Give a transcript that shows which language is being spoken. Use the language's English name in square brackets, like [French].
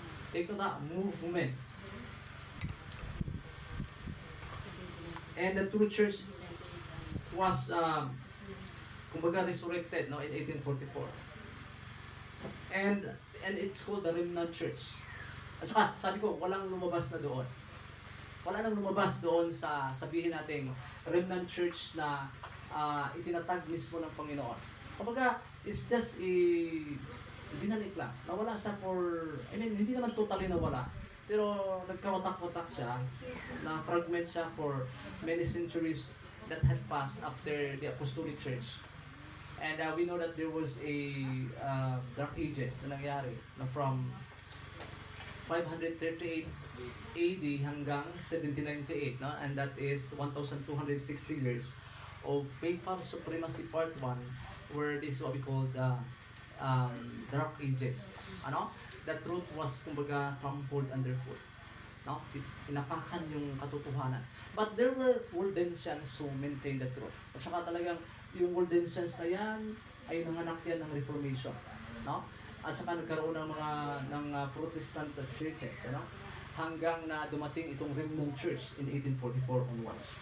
[English] Take note na, movement. And the true church was, kumbaga, resurrected in 1844. And it's called the Remnant Church. [Filipino] At saka, sabi ko, walang lumabas na doon. Wala nang lumabas doon sa sabihin natin Remnant Church na itinatag mismo ng Panginoon. Kumbaga, [English] it's just [Filipino] binalik lang. Nawala siya hindi naman totally nawala. Pero nagkawatak-watak siya, na fragment siya [English] for many centuries that had passed after the Apostolic Church. And we know that there was a Dark Ages [Filipino] na nangyari na [English] from 538 AD hanggang 1798, no? And that is 1,260 years of papal supremacy part 1, where this is what we call the Dark Ages. Ano? The truth was kumbaga trampled underfoot. No? [Filipino] Inapakan yung katotohanan. [English] But there were Waldensians who maintained the truth. [Filipino] At saka talagang yung Waldensians na yan ay nanganak yan ng Reformation. No? At saka nagkaroon ng mga Protestant churches, ano? Hanggang na dumating itong Remnant Church [English] in 1844 onwards.